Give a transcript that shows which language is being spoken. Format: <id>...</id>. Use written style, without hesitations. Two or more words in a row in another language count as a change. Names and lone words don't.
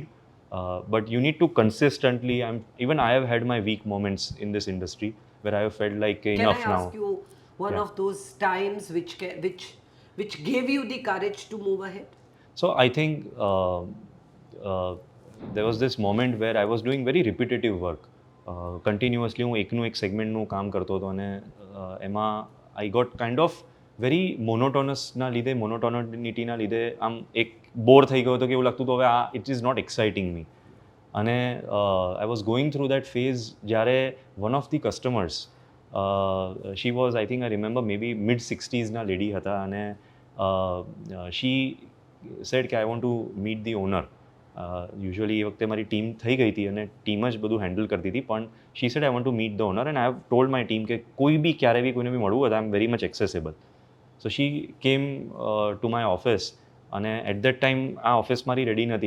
<en>But you need to consistently. Even I have had my weak moments in this industry where I have felt like Can enough I now. ask you one Yeah. of those times which gave you the courage to move ahead? So I think there was this moment where I was doing very repetitive work.</en> <gu>Continuously હું એકનું એક સેગમેન્ટનું કામ કરતો હતો, અને એમાં</gu> <en>I got kind of very</en> <gu>મોનોટોનસના લીધે, મોનોટોનિટીના લીધે આમ એક બોર થઈ ગયો હતો કે એવું લાગતું હતું હવે આ</gu> <en>it is not exciting me. અને I was going through that phase જ્યારે one of the customers, she was, I think I remember, maybe mid-60s</en> <gu>ના લેડી હતા, અને</gu> <en>she said કે I want to meet the owner.</en> <gu>યુઝ્યુઅલી એ વખતે મારી ટીમ થઈ ગઈ હતી અને ટીમ જ બધું હેન્ડલ કરતી હતી, પણ</gu> <en>she said I want to meet the owner, and I have told my team</en> <gu>કે કોઈ બી ક્યારે બી કોઈને બી મળવું હોય</gu> <en>I am very much accessible. so she came to my office, અને at that time</en> <gu>આ ઓફિસ મારી રેડી નથી.</gu>